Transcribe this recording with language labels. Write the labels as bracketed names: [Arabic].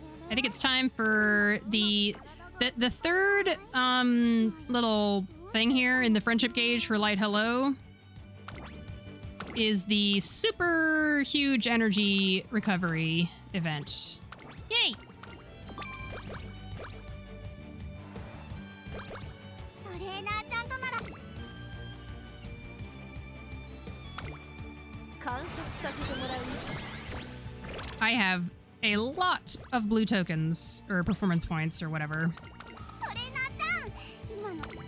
[English] I think it's time for the third little thing here in the friendship gauge for Light Hello is the super huge energy recovery event. Yay! [Japanese] トレーナーちゃんとなら観察させてもらう [English] I have a lot of blue tokens or performance points or whatever. [Japanese] トレーナーちゃん今の